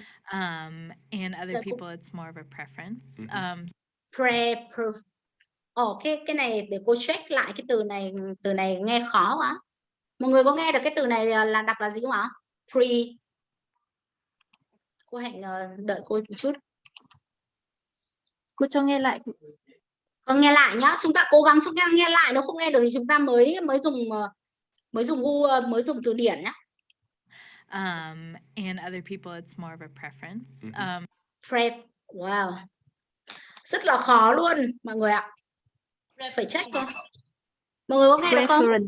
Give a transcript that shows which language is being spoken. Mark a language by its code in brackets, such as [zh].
[en] And other people it's more of a preference. [vi] Cái này để cô check lại cái từ này nghe khó quá. Mọi người có nghe được cái từ này là đọc là gì không ạ? Cô Hạnh đợi cô một chút. Cô cho nghe lại. Con nghe lại nhá, chúng ta cố gắng chúng ta nghe lại, nếu không nghe được thì chúng ta mới dùng từ điển nhá. [en] And other people it's more of a preference. [vi] Wow, rất là khó luôn mọi người ạ. Phải check thôi. Mọi người có nghe được không?